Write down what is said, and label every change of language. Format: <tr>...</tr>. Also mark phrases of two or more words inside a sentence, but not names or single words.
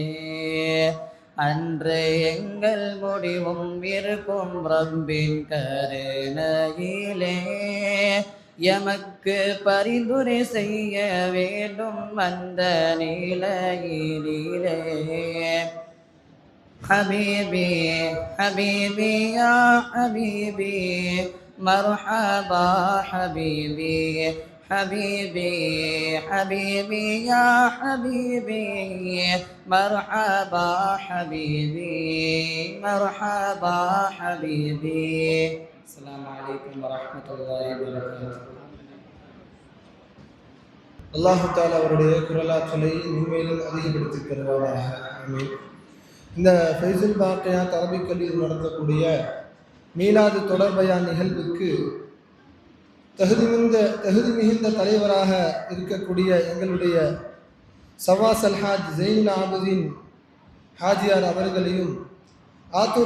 <ta>அன்று எங்கள் முடிவும் இருக்கும் ரப்பின் கருணையிலே, எமக்கு பரிந்துரை செய்ய வேண்டும் அந்த நிலையிலே.</ta> <ar>حبيبي حبيبي يا حبيبي مرحبا حبيبي حبيبي حبيبي يا حبيبي مرحبا حبيبي مرحبا حبيبي. السلام عليكم ورحمة الله وبركاته.</ar> <ta>அல்லாஹு தாலா அவருடைய குரலாற்றலை உண்மையிலும் அதிகப்படுத்தி தருவாராக. ஆமீன். இந்த ஃபைசுல் பாக்கியாத் அரபிக் கல்லூரியில் நடத்தக்கூடிய மீலாது தொடர்பயான் நிகழ்வுக்கு தகுதி மிகுந்த தலைவராக இருக்கக்கூடிய எங்களுடைய சவாஸ் அல்ஹாஜ் ஜெயினுல் ஆபிதீன் ஹாஜியார் அவர்களையும், ஆத்தூர்</ta>